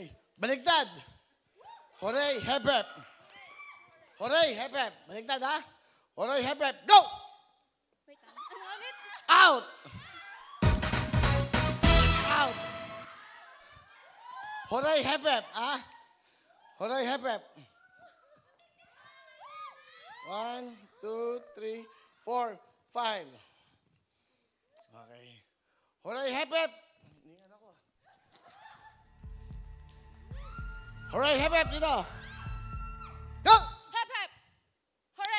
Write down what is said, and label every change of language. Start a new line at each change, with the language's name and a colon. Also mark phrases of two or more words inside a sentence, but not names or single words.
Filipino: Baligtad. Hooray, hep, hep. Hooray, hep, hep. Baligtad, ha? Hooray, hep, hep.
English: Go!
Filipino: Wait lang. Ano ulit?
English: Out! Out! Hooray, hep, hep, ha? Hooray, hep, hep. 1, 2, 3, 4, 5. Okay. Hooray, hep, hep.
Filipino: Hiningan ako. Hooray, hep, hep. Dito.
English: Go! Hep, hep. Hooray.